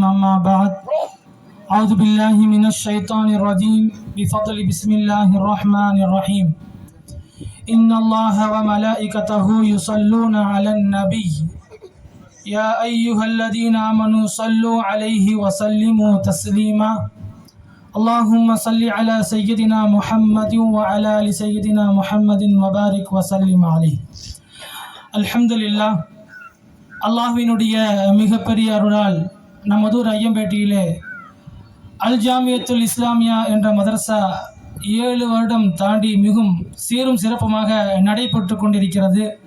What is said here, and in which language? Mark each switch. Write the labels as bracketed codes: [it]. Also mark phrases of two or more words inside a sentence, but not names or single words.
[ar] أما بعد. أعوذ بالله من الشيطان الرجيم. பிஃضل بسم الله الرحمن الرحيم. إن الله وملائكته يصلون على النبي يا أيها الذين آمنوا صلوا عليه وسلموا تسليما. اللهم صل على سيدنا محمد وعلى آل سيدنا محمد وبارك وسلم عليه. அல்ஹம்துலில்லாஹ். [ta] அல்லாஹ்வினுடைய மிகப்பெரிய அருளால் நமதூர் ஐயம்பேட்டையிலே அல் ஜாமியத்துல் இஸ்லாமியா என்ற மதரசா 7 வருடம் தாண்டி மிகவும் சீரும் சிறப்புமாக நடைபெற்று கொண்டிருக்கிறது.